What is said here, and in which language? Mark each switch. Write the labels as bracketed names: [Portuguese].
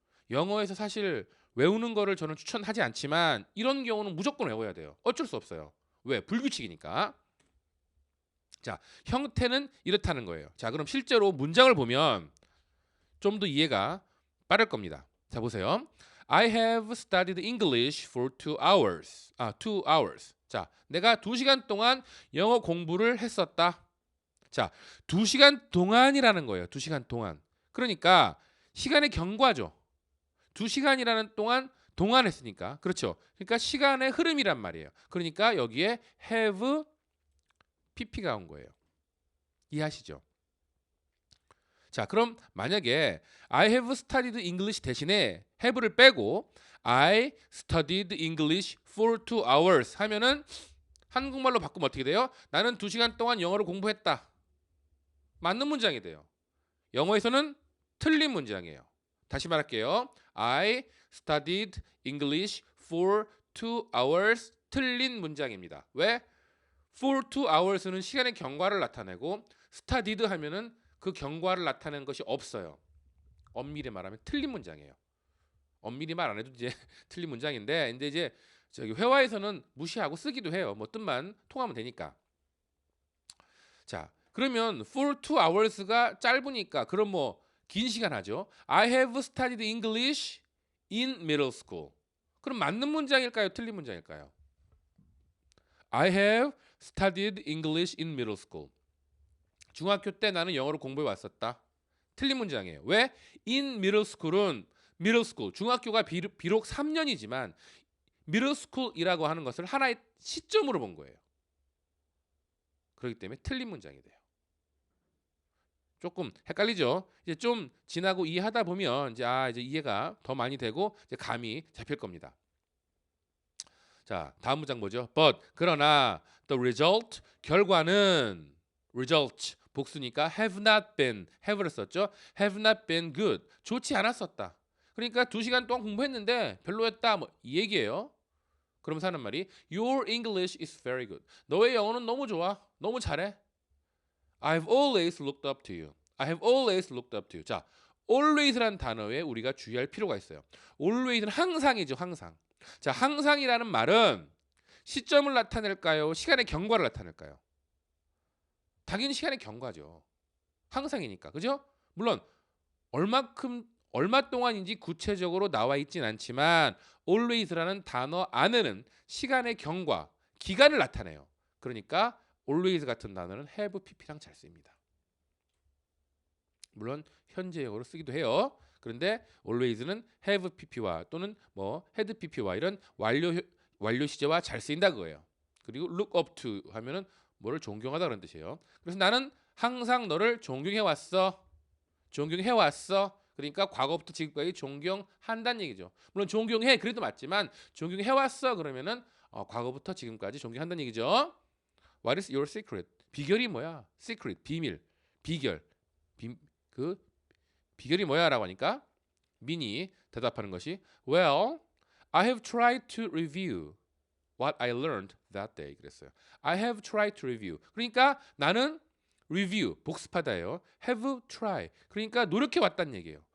[Korean] 영어에서 사실 외우는 거를 저는 추천하지 않지만 이런 경우는 무조건 외워야 돼요. 어쩔 수 없어요. 왜? 불규칙이니까. 자, 형태는 이렇다는 거예요. 자, 그럼 실제로 문장을 보면 좀 더 이해가 빠를 겁니다. 자, 보세요. [English] I have studied English for 2 hours. 2 hours. [Korean] 자, 내가 2시간 동안 영어 공부를 했었다. 자, 2시간 동안이라는 거예요. 2시간 동안. 그러니까 시간의 경과죠. 2시간이라는 동안 했으니까. 그렇죠. 그러니까 시간의 흐름이란 말이에요. 그러니까 여기에 have pp가 온 거예요. 이해하시죠? 자, 그럼 만약에 [English] I have studied English [Korean] 대신에 [English] have를 [Korean] 빼고 [English] I studied English for 2 hours [Korean] 하면은 한국말로 바꾸면 어떻게 돼요? 나는 2시간 동안 영어를 공부했다. 맞는 문장이 돼요. 영어에서는 틀린 문장이에요. 다시 말할게요. [English] I studied English for 2 hours [Korean] 틀린 문장입니다. 왜? [English] For 2 hours [Korean] 는 시간의 경과를 나타내고 studied 하면은 그 경과를 나타내는 것이 없어요. 엄밀히 말하면 틀린 문장이에요. 엄밀히 말 안 해도 이제 틀린 문장인데 근데 이제 저기 회화에서는 무시하고 쓰기도 해요. 뭐 뜻만 통하면 되니까. 자, 그러면 [English] for 2 hours [Korean] 가 짧으니까 그럼 뭐 긴 시간 하죠. [English] I have studied English in middle school. [Korean] 그럼 맞는 문장일까요? 틀린 문장일까요? [English] I have studied English in middle school. [Korean] 중학교 때 나는 영어를 공부해 왔었다. 틀린 문장이에요. 왜? [English] In middle school [Korean] 은 middle school 중학교가 비록 3년이지만 middle school이라고 하는 것을 하나의 시점으로 본 거예요. 그렇기 때문에 틀린 문장이 돼요. 조금 헷갈리죠. 이제 좀 지나고 이해하다 보면 이제 이해가 더 많이 되고 이제 감이 잡힐 겁니다. 자, 다음 문장 보죠. [English] But [Korean] 그러나 [English] the result [Korean] 결과는 [English] result [Korean] 복수니까 [English] have not been have를 [Korean] 썼죠. [English] have not been good [Korean] 좋지 않았었다. 그러니까 2시간 동안 공부했는데 별로였다 뭐 이 얘기예요. 그러면서 하는 말이 [English] Your English is very good. [Korean] 너의 영어는 너무 좋아. 너무 잘해. [English] I've always looked up to you. I have always looked up to you. [Korean] 자, always라는 단어에 우리가 주의할 필요가 있어요. always는 항상이죠, 항상. 자, 항상이라는 말은 시점을 나타낼까요? 시간의 경과를 나타낼까요? 당연히 시간의 경과죠. 항상이니까. 그죠? 물론 얼마 동안인지 구체적으로 나와 있진 않지만 always라는 단어 안에는 시간의 경과, 기간을 나타내요. 그러니까 always 같은 단어는 have pp랑 잘 쓰입니다. 물론 현재형으로 쓰기도 해요. 그런데 always는 have pp와 또는 뭐 had pp와 이런 완료 시제와 잘 쓰인다 그거예요. 그리고 [English] look up to [Korean] 하면은 뭐를 존경하다 그런 뜻이에요. 그래서 나는 항상 너를 존경해 왔어. 존경해 왔어. 그러니까 과거부터 지금까지 존경한다는 얘기죠. 물론 존경해 그래도 맞지만 존경해 왔어 그러면은 과거부터 지금까지 존경한다는 얘기죠. [English] What is your secret? [Korean] 비결이 뭐야? [English] Secret [Korean] 비밀, 비결, 비결이 뭐야라고 하니까 민이 대답하는 것이 [English] Well, I have tried to review what I learned that day. [Korean] 그랬어요. [English] I have tried to review. [Korean] 그러니까 나는 review 복습하다예요. [English] have tried. [Korean] 그러니까 노력해 왔다는 얘기예요.